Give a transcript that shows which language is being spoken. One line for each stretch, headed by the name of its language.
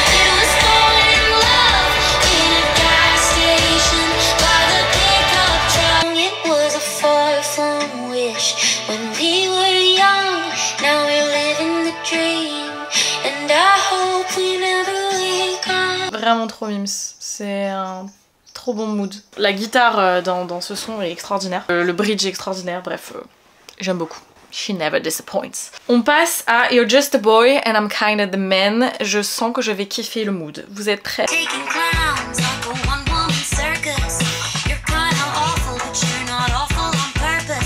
English: It was falling in love in a gas station by the pickup truck. It was a far-flung wish when we were young. Now we're living the dream, and I hope we never wake up.
French: Vraiment trop mimes. C'est un trop bon mood. La guitare dans ce son est extraordinaire. Le bridge est extraordinaire. Bref, j'aime beaucoup.
English: She never disappoints.
French: On passe à You're Just a Boy and I'm Kinda the Man. Je sens que je vais kiffer le mood. Vous êtes prêts?
English: Taking clowns like a one-woman circus. You're kinda awful, but you're not awful on purpose.